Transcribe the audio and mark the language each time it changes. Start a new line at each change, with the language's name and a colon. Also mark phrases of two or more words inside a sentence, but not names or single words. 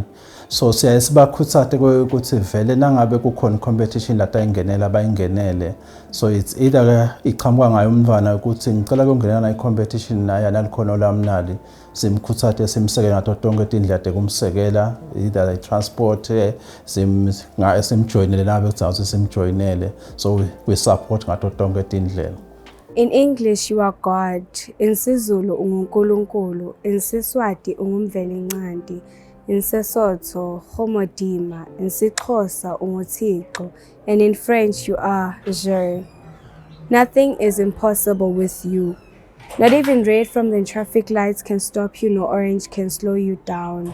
Swati: So siyaye sibakhuthaze ukuthi vele nangabe kukhona competition lata ingenela bayingenele.
English: So it's either
Swati: iqhamuka ngayo umntwana ukuthi ngicela ukungenela na competition naye nalikhono lamnali, simkhuthaze simsekele ngato tonke indlela kumsekela,
English: either transport
Swati: simjoinele nabe ukuthi simjoinele.
English: So we support
Swati: ngato tonke indlela.
English: In English, you are God. In Sizulu, ungunkulunkulu. In Siswati, ungumvelincandi. In Sesotho, Homodima. In Sixhosa, unguThixo. And in French, you are Je. Nothing is impossible with you. Not even red from the traffic lights can stop you, nor orange can slow you down.